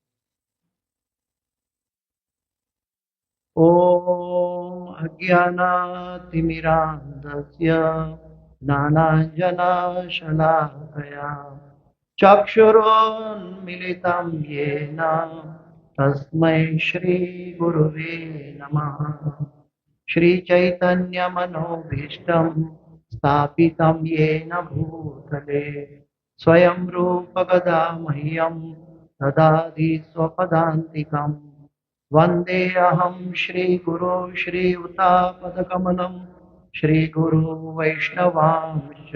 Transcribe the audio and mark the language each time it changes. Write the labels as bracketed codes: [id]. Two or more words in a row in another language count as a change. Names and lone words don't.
[sa] ओम अज्ञानातिमिरांधस्य ज्ञानांजनशलाकया चक्षुरोन्मिलितं येन तस्मै श्री गुरुवे नमः. श्री चैतन्यमनोभीष्टं स्थापितं येन भूतले स्वयं रूप कदा मह्यं ददाति स्वपदान्तिकम्. वन्देऽहं श्रीगुरो श्रीयुतापदकमलं श्रीगुरो वैष्णवांश्च